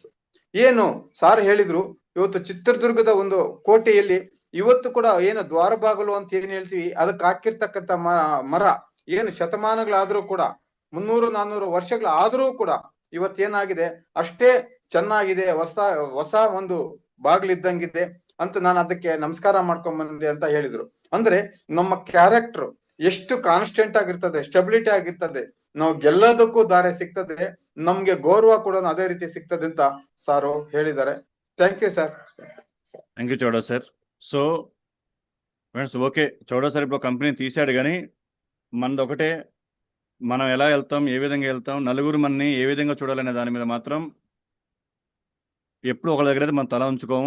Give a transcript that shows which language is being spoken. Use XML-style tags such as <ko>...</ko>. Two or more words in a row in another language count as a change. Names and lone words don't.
<kn>ಏನು ಸಾರ್ ಹೇಳಿದ್ರು, ಇವತ್ತು ಚಿತ್ರದುರ್ಗದ ಒಂದು ಕೋಟೆಯಲ್ಲಿ ಇವತ್ತು ಕೂಡ ಏನು ದ್ವಾರ ಬಾಗಿಲು ಅಂತ ಏನ್ ಹೇಳ್ತೀವಿ ಅದಕ್ಕೆ ಹಾಕಿರ್ತಕ್ಕಂಥ ಮರ ಏನು ಶತಮಾನಗಳಾದ್ರೂ ಕೂಡ 300-400 ವರ್ಷಗಳಾದ್ರೂ ಕೂಡ ಇವತ್ತೇನಾಗಿದೆ ಅಷ್ಟೇ ಚೆನ್ನಾಗಿದೆ, ಹೊಸ ಒಂದು ಬಾಗಿಲಿದ್ದಂಗಿದೆ ಅಂತ ನಾನು ಅದಕ್ಕೆ ನಮಸ್ಕಾರ ಮಾಡ್ಕೊಂಡ್ ಬಂದೆ ಅಂತ ಹೇಳಿದ್ರು. ಅಂದ್ರೆ ನಮ್ಮ ಕ್ಯಾರೆಕ್ಟರ್ ಎಷ್ಟು ಕಾನ್ಸ್ಟೆಂಟ್ ಆಗಿರ್ತದೆ, ಸ್ಟೆಬಿಲಿಟಿ ಆಗಿರ್ತದೆ, ನಾವು ಗೆಲ್ಲೋದಕ್ಕೂ ದಾರಿ ಸಿಗ್ತದೆ, ನಮ್ಗೆ ಗೌರವ ಕೂಡ ಅದೇ ರೀತಿ ಸಿಗ್ತದೆ ಅಂತ ಸಾರು ಹೇಳಿದ್ದಾರೆ.</kn> <en>thank you sir. thank you Chowda sir. so friends, okay,</en> <te>చౌడా సార్ ఇప్పుడు కంపెనీ తీశాడు, కానీ మనది ఒకటే, మనం ఎలా వెళ్తాం, ఏ విధంగా వెళ్తాం, నలుగురు మనని ఏ విధంగా చూడాలనే దాని మీద మాత్రం ఎప్పుడు ఒకళ్ళ దగ్గర అయితే మనం తల ఉంచుకోము.</te>